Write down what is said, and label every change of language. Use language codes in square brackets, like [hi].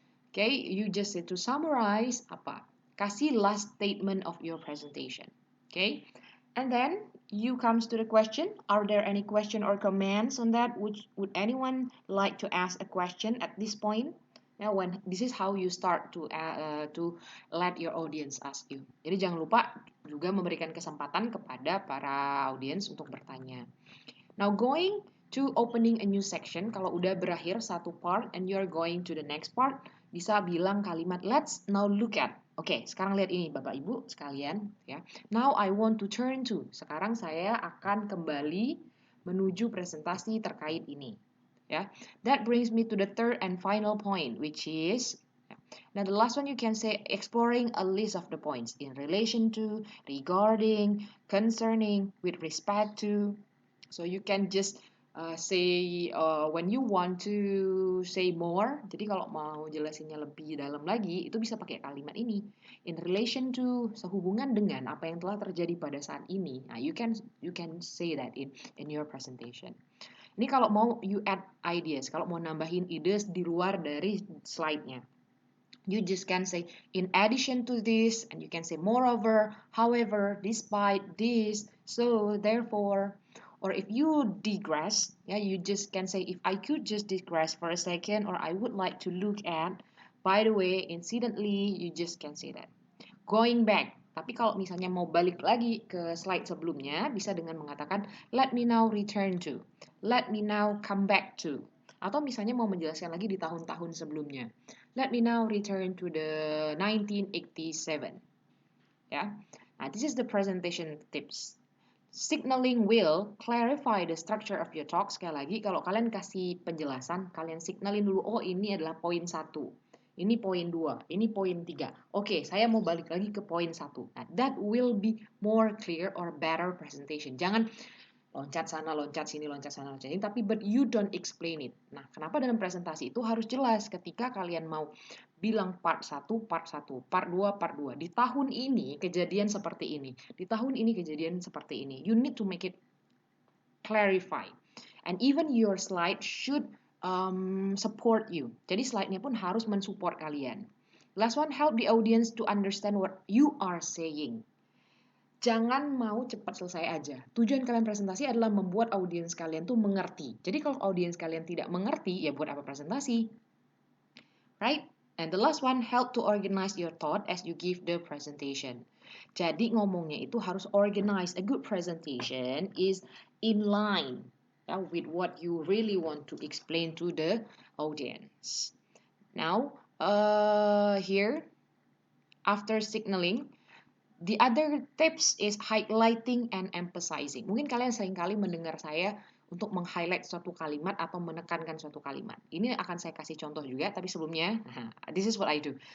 [en] Okay, you just say to summarize apa? Kasih last statement of your presentation. Okay, and then you comes to the question. Are there any question or comments on that? Would anyone like to ask a question at this point? Now, when this is how you start to let your audience ask you. [id] Jadi jangan lupa juga memberikan kesempatan kepada para audiens untuk bertanya. [en] Now going to opening a new section, [id] kalau udah berakhir satu [en] part and you're going to the next part, [id] bisa bilang kalimat [en] let's now look at. [id] Oke, sekarang lihat ini Bapak Ibu sekalian ya. [en] Now I want to turn to. [id] Sekarang saya akan kembali menuju presentasi terkait ini. Ya. [en] That brings me to the third and final point, which is now the last one you can say exploring a list of the points in relation to, regarding, concerning, with respect to. So you can just say when you want to say more. [id] Jadi kalau mau jelasinnya lebih dalam lagi, itu bisa pakai kalimat ini. [en] In relation to, [id] sehubungan dengan apa yang telah terjadi pada saat ini. [en] Nah, you can say that in your presentation. [id] Ini kalau mau [en] you add ideas, [id] kalau mau nambahin ide di luar dari slide-nya. [en] You just can say in addition to this, and you can say moreover, however, despite this, so therefore. Or if you digress, yeah, you just can say if I could just digress for a second, or I would like to look at. By the way, incidentally, you just can say that. Going back. [id] Tapi kalau misalnya mau balik lagi ke slide sebelumnya, bisa dengan mengatakan [en] let me now return to. Let me now come back to. [id] Atau misalnya mau menjelaskan lagi di tahun-tahun sebelumnya. [en] Let me now return to the 1987. Ya. Nah, this is the presentation tips. Signaling will clarify the structure of your talk. [id] Sekali lagi, kalau kalian kasih penjelasan, kalian signalin dulu, oh ini adalah poin 1. Ini poin 2, ini poin 3. Oke, saya mau balik lagi ke poin 1. [en] Nah, that will be more clear or better presentation. [id] Jangan loncat sana, loncat sini, loncat sana, loncat sini, tapi [en] but you don't explain it. [id] Nah, kenapa dalam presentasi itu harus jelas ketika kalian mau bilang part 1, part 1, part 2, part 2. Di tahun ini kejadian seperti ini. Di tahun ini kejadian seperti ini. [en] You need to make it clarify. And even your slide should support you. [id] Jadi slide-nya pun harus mensupport kalian. [en] Last one, help the audience to understand what you are saying. [id] Jangan mau cepat selesai aja. Tujuan kalian presentasi adalah membuat audiens kalian tuh mengerti. Jadi kalau audiens kalian tidak mengerti, ya buat apa presentasi? Right? [en] And the last one, help to organize your thought as you give the presentation. [id] Jadi ngomongnya itu harus organize. [en] A good presentation is in line with what you really want to explain to the audience. Now, here, after signaling, the other tips is highlighting and emphasizing. [id] Mungkin kalian seringkali mendengar saya untuk meng-highlight suatu kalimat atau menekankan suatu kalimat. Ini akan saya kasih contoh juga, tapi sebelumnya, [en] this is what I do.